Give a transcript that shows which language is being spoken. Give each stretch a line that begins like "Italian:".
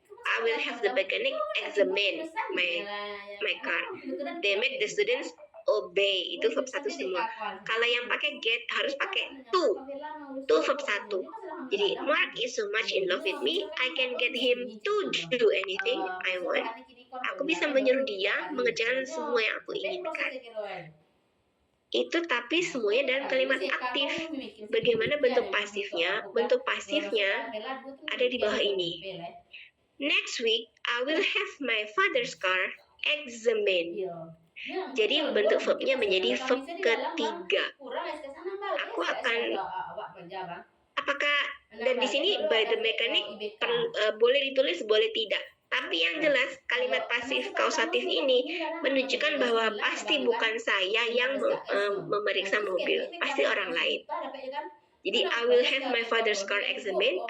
English: I will have the mechanic examine my car. They make the students obey.
Indonesian: Itu verb 1 semua. Kalau yang pakai get harus pakai to verb 1.
English: Jadi Mark is so much in love with me, I can get him to do anything I want.
Indonesian: Aku bisa menyuruh dia mengerjakan semua yang aku inginkan. Itu tapi semuanya dalam kalimat aktif. Bagaimana bentuk pasifnya? Bentuk pasifnya ada di bawah ini.
English: Next week, I will have my father's car examined.
Indonesian: Jadi bentuk verbnya menjadi verb ketiga. Aku akan, apakah, dan di sini
English: by the mechanic
Indonesian: boleh ditulis, boleh tidak. Tapi yang jelas kalimat pasif kausatif ini menunjukkan bahwa pasti bukan saya yang memeriksa mobil, pasti orang lain.
English: Jadi I will have my father's car examined.